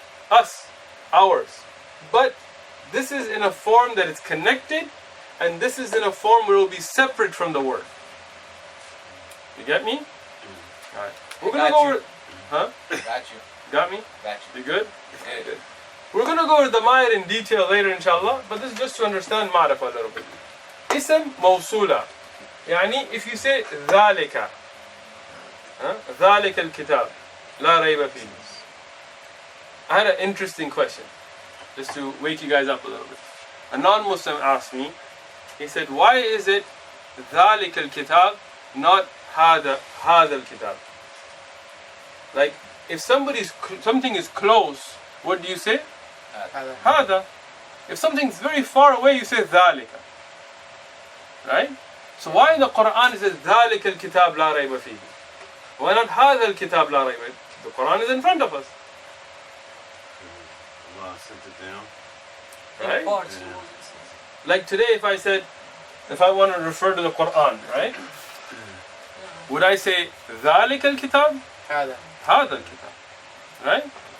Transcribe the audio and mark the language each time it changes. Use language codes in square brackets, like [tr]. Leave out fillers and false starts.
[en] Us, ours. But this is in a form that is connected, and this is in a form where it will be separate from the word. You get me? Alright. We're gonna go over. Huh? Got you. Got me? Got you. You good? Yeah. Good. We're gonna go over the ma'ir in detail later, inshallah, but this is just to understand ma'rifah a little bit. [ar] Ism mawsula. Yani, [en] if you say [ar] ذَلِكَ, ذَلِكَ الْكِتَاب لَا رَيْبَ فِيهِ. [en] I had an interesting question, just to wake you guys up a little bit. A non-Muslim asked me, he said, why is it [ar] ذَلِكَ الْكِتَاب, [en] not [ar] هَذَا الْكِتَاب? [en] Like, if something is close, what do you say? [ar] هذا. [en] If something's very far away, you say ذَلِكَ. Right? So why in the Quran it says [ar] ذَلِكَ الْكِتَاب لَا رَيْبَ فِيهِ? [en] Why not [ar] هَذَا الْكِتَاب لَا رَيْبَ فِيهِ? [en] The Quran is in front of us. Allah sent it down. Right? Parts. Yeah. Like today, if I want to refer to the Quran, right? Would I say [ar] ذَلِكَ الْكِتَاب? هذا. هذا الكتاب. [en] Right?